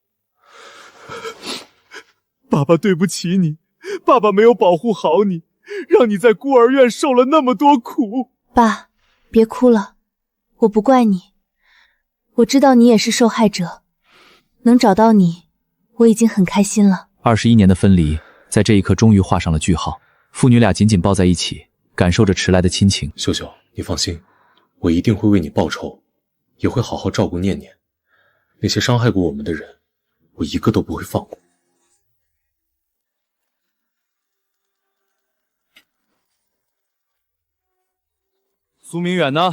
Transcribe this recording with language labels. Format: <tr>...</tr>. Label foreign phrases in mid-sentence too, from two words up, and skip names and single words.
<zh>爸爸對不起你，爸爸沒有保護好你，讓你在孤兒院受了那麼多苦。爸，別哭了，我不怪你，我知道你也是受害者，能找到你，我已經很開心了。 21年的分離，在這一刻終於畫上了句號。父女倆緊緊抱在一起，感受着遲來的親情。秀秀，你放心，我一定會為你報仇，也會好好照顧念念。那些傷害過我們的人，我一個都不會放過。蘇明遠呢？</zh>